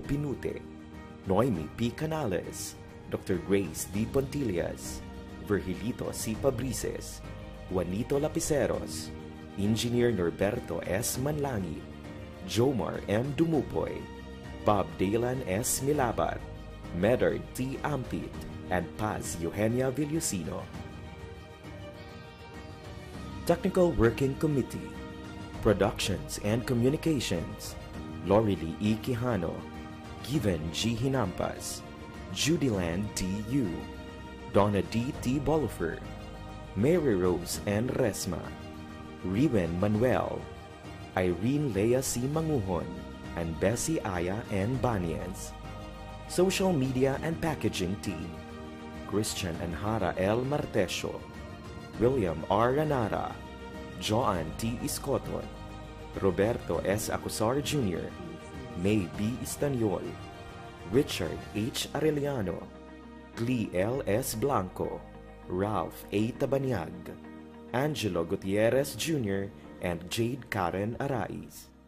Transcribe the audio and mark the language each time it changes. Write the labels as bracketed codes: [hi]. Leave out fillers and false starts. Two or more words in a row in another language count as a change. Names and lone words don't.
[en] Pinute, Noemi P. Canales, Dr. Grace D. Pontillas, Virgilito C. Pabrices, Juanito Lapiceros, Engineer Norberto S. Manlangi, Jomar M. Dumupoy, Bob Dalan S. Milabat, Medard T. Ampit, and Paz Eugenia Villusino. Technical Working Committee, Productions and Communications, Lorely E. Quijano, Given G. Hinampas, Judyland T. Yu, Donna D. T. Bolifer, Mary Rose N. Resma, Riven Manuel, Irene Lea C. Manguhon, and Bessie Aya N. Banias. Social Media and Packaging Team, Christian and Hara L. Martesio, William R. Ranara, Joan T. Iscoton, Roberto S. Acusar Jr., May B. Istaniol, Richard H. Arellano, Glee L. S. Blanco, Ralph A. Tabanyag, Angelo Gutierrez Jr., and Jade Karen Arais.